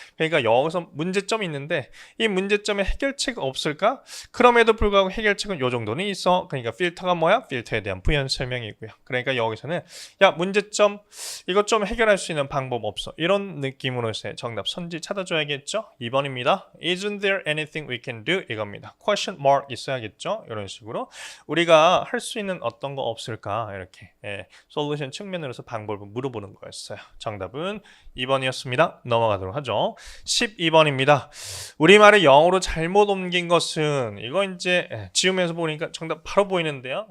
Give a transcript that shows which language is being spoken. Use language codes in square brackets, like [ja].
[ko] 그러니까 여기서 문제점이 있는데 이 문제점에 해결책이 없을까? 그럼에도 불구하고 해결책은 요 정도는 있어. 그러니까 필터가 뭐야? 필터에 대한 부연 설명이고요. 그러니까 여기서는 야 문제점 이것 좀 해결할 수 있는 방법 없어. 이런 느낌으로서의 정답 선지 찾아줘야겠죠? 2번입니다. [en] Isn't there anything we can do? [ko] 이겁니다. Question mark 있어야겠죠? 이런 식으로 우리가 할 수 있는 어떤 거 없을까? 이렇게 솔루션 측면으로서 방법을 물어보는 거였어요. 정답은 2번이었습니다. 넘어가도록 하죠. 12번입니다. 우리말을 영어로 잘못 옮긴 것은 이거 이제 지우면서 보니까 정답 바로 보이는데요.